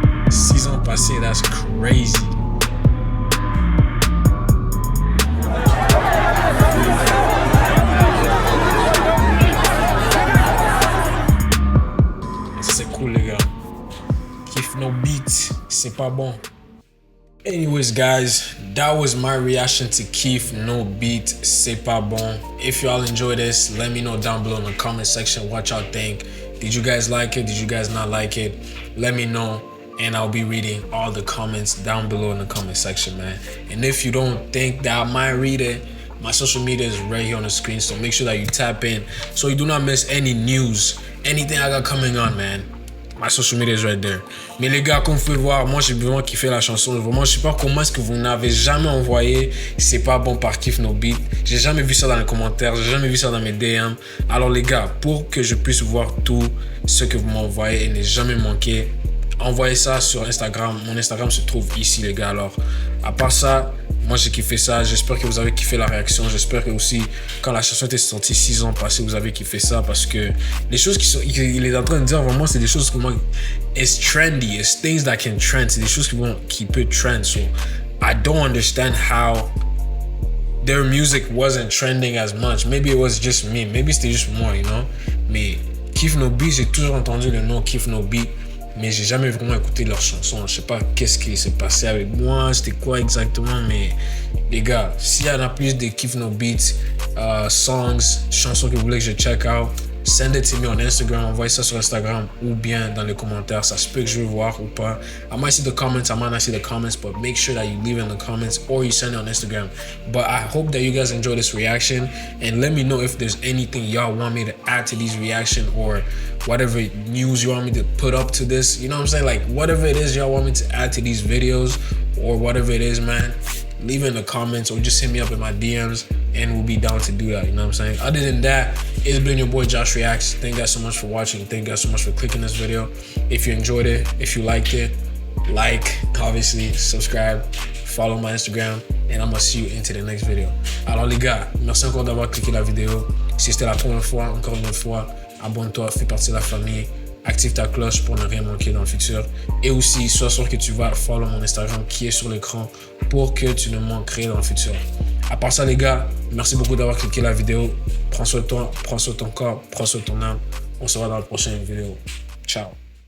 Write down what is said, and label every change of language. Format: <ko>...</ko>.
<fr>6 ans passés,</fr> <en>that's crazy.</en> <fr>C'est cool, les gars. Kiff no beat, c'est pas bon.</fr> <en>Anyways, guys, that was my reaction to Keef No Beat, C'est Pas Bon. If y'all enjoy this, let me know down below in the comment section what y'all think. Did you guys like it? Did you guys not like it? Let me know, and I'll be reading all the comments down below in the comment section, man. And if you don't think that I might read it, my social media is right here on the screen, so make sure that you tap in so you do not miss any news, anything I got coming on, man. My social media is right there.</en> <fr>Mais les gars, comme vous pouvez voir, moi j'ai vraiment kiffé la chanson. Vraiment, je sais pas comment est-ce que vous n'avez jamais envoyé C'est Pas Bon par Keef No Beat. J'ai jamais vu ça dans les commentaires, j'ai jamais vu ça dans mes DM. Alors les gars, pour que je puisse voir tout ce que vous m'envoyez et ne jamais manquer, envoyez ça sur Instagram. Mon Instagram se trouve ici, les gars. Alors, à part ça, moi j'ai kiffé ça. J'espère que vous avez kiffé la réaction. J'espère que aussi, quand la chanson était sortie 6 ans passés, vous avez kiffé ça. Parce que les choses qu'il est en train de dire, vraiment, c'est des choses que moi,</fr> <en>it's trendy. It's things that can trend.</en> <fr>C'est des choses qui peuvent trend.</fr> <en>So, I don't understand how their music wasn't trending as much. Maybe it was just me. Maybe</en> <fr>c'était juste moi,</fr> <en>you know.</en> <fr>Mais Keef No Beat, j'ai toujours entendu le nom Keef No Beat. Mais j'ai jamais vraiment écouté leurs chansons. Je sais pas qu'est-ce qui s'est passé avec moi, c'était quoi exactement, mais les gars, s'il y en a plus de Keef No Beats, songs, chansons que vous voulez que je check out,</fr> <en>send it to me on Instagram,</en> <fr>envoyez ça sur Instagram ou bien dans les commentaires. Ça se peut que je vais voir ou pas.</fr> <en>I might see the comments, I might not see the comments, but make sure that you leave in the comments or you send it on Instagram. But I hope that you guys enjoy this reaction and let me know if there's anything y'all want me to add to these reaction or whatever news you want me to put up to this. You know what I'm saying? Like whatever it is y'all want me to add to these videos or whatever it is, man, leave it in the comments or just hit me up in my DMs and we'll be down to do that, you know what I'm saying? Other than that, it's been your boy Josh Reacts. Thank you guys so much for watching. Thank you guys so much for clicking this video. If you enjoyed it, if you liked it, like, obviously, subscribe, follow my Instagram, and I'm gonna see you into the next video.</en> <fr>Alors les gars, merci encore d'avoir cliqué la vidéo. Si c'était la première fois, encore une fois, abonne-toi, fais partie de la famille. Active ta cloche pour ne rien manquer dans le futur. Et aussi, sois sûr que tu vas follow mon Instagram qui est sur l'écran pour que tu ne manques rien dans le futur. À part ça, les gars, merci beaucoup d'avoir cliqué la vidéo. Prends soin de toi, prends soin de ton corps, prends soin de ton âme. On se voit dans la prochaine vidéo. Ciao.</fr>